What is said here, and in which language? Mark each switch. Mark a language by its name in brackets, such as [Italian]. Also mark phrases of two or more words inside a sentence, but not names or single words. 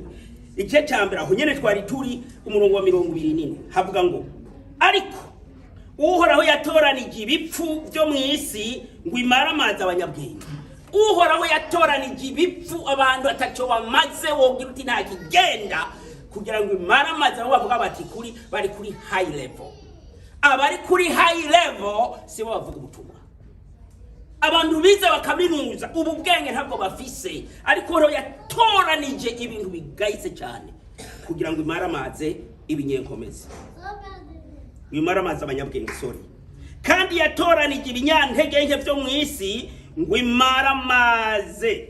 [Rundi] Igice cya mbere aho nyene twari turi umurongo wa 24 havuga ngo ariko uhoraho yatoranije ibipfu byo mu isi ngo imara amazi abanyabwenge. Uhoraho yatoranije ibipfu abantu ataco bamaze, wogira uti nta kigenda, kugira ngo imara amazi abo bavuga bati kuri bari kuri [English] high level. [Rundi] Abari kuri [English] high level [Rundi] sibo bavuga ubutumwa. Abantu bize bakaminuza ubu bwenge ntabwo bafise, ariko ro yatoranije ibintu bigayitse cyane kugira ngo imara amazi ibinyenkomezi. Imara amazi abanyabwenge, sorry. Kandi yatoranije ibinyantege nke byo mu isi ngo imara amazi.